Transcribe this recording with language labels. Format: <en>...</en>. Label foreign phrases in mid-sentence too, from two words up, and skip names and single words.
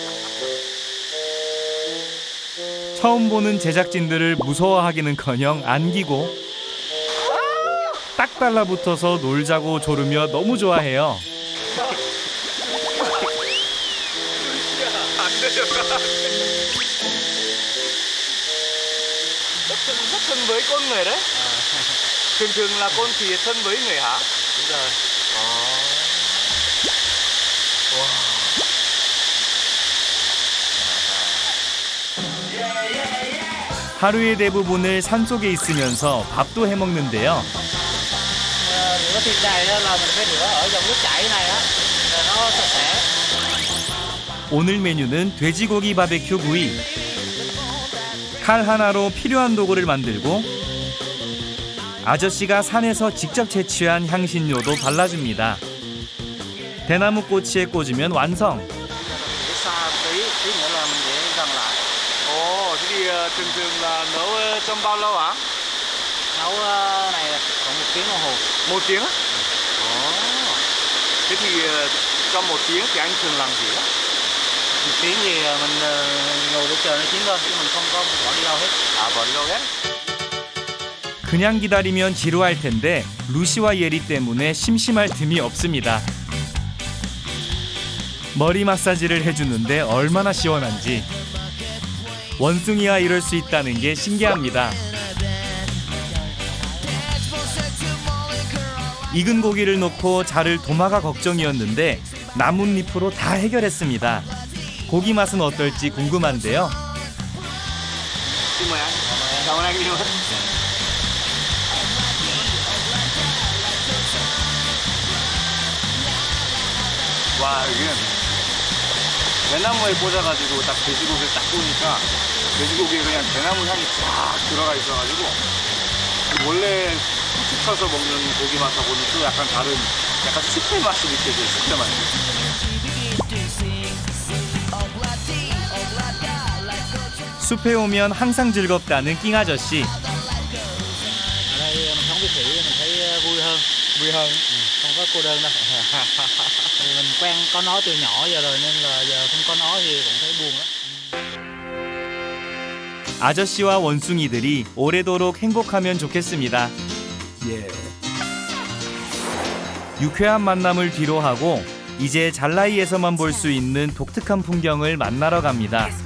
<ko>처음 보는 제작진들을 무서워하기는커녕 안기고 딱 달라붙어서 놀자고 조르며 너무 좋아해요. 안 내려가.</ko> <vi>thân với con người đấy. Thường thường là con thì thân với người hả? Đúng rồi.</vi> <ko>하루의 대부분을 산속에 있으면서 밥도 해먹는데요.</ko> <vi>Rửa thịt này là mình phải rửa ở dòng nước chảy này á, là nó sạch sẽ.</vi> <ko>오늘 메뉴는 돼지고기 바베큐 구이. 칼 하나로 필요한 도구를 만들고 아저씨가 산에서 직접 채취한 향신료도 발라줍니다. 대나무 꼬치에 꽂으면 완성.</ko> <vi>Để xa tí nữa là mình để gần lại. Ồ, thế thì thường thường là nấu trong bao lâu hả? Nấu này là khoảng 1 tiếng đồng hồ. 1 tiếng á? Ồ. Thế thì trong 1 tiếng thì anh thường làm gì á? 1 tiếng thì mình ngồi để chờ nó chín thôi, chứ mình không có bỏ đi đâu hết. À, bỏ đi đâu hết?</vi> <ko>그냥 기다리면 지루할 텐데 루시와 예리 때문에 심심할 틈이 없습니다. 머리 마사지를 해주는데 얼마나 시원한지. 원숭이와 이럴 수 있다는 게 신기합니다. 익은 고기를 놓고 자를 도마가 걱정이었는데 나뭇잎으로 다 해결했습니다. 고기 맛은 어떨지 궁금한데요.</ko> <vi>Xin mời anh. Cảm ơn anh nhiều.</vi> <ko>와, 여기는 대나무에 꽂아가지고 딱 돼지고기를 딱 구우니까 돼지고기에 그냥 대나무 향이 쫙 들어가 있어가지고 원래 후추 쳐서 먹는 고기 맛하고는 또 약간 다른 약간 숲의 맛이 느껴져요. 숲의 맛이. 숲에 오면 항상 즐겁다는 낑 아저씨.</ko> <vi>Ở đây mình sống với khỉ mình thấy vui hơn. Vui hơn. Không có cô đơn đâu. Thì mình quen có nó từ nhỏ giờ rồi nên là giờ không có nó thì cũng thấy buồn lắm.</vi> <ko>아저씨와 원숭이들이 오래도록 행복하면 좋겠습니다. 예. 유쾌한 만남을 뒤로하고 이제 잘라이에서만 볼 수 있는 독특한 풍경을 만나러 갑니다.</ko>